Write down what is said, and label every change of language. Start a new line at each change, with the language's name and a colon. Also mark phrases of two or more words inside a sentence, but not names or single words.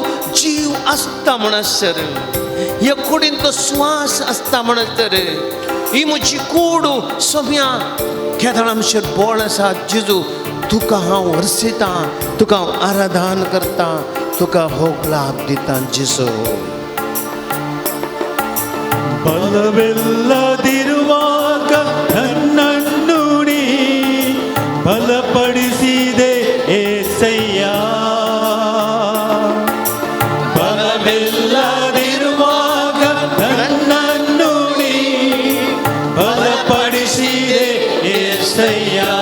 Konkani: जीव आसता म्हण आसता रे ह्या कुडींत तो स्वास आसता म्हण आसता रे ही म्हजी कूड सोम्या केदळ आमचेर बोळ आसा जेजू तुका हांव वर्सिता तुका हांव आराधन करता तुका होग लाभ दिता जेजू
Kannada: ಬಲವಿಲ್ಲದಿರುವಾಗ ನನ್ನನ್ನು ನೀ ಬಲಪಡಿಸಿದೆ ಏಸಯ್ಯ ಬಲವಿಲ್ಲದಿರುವಾಗ ನನ್ನನ್ನು ನೀ ಬಲಪಡಿಸಿದೆ ಏಸಯ್ಯ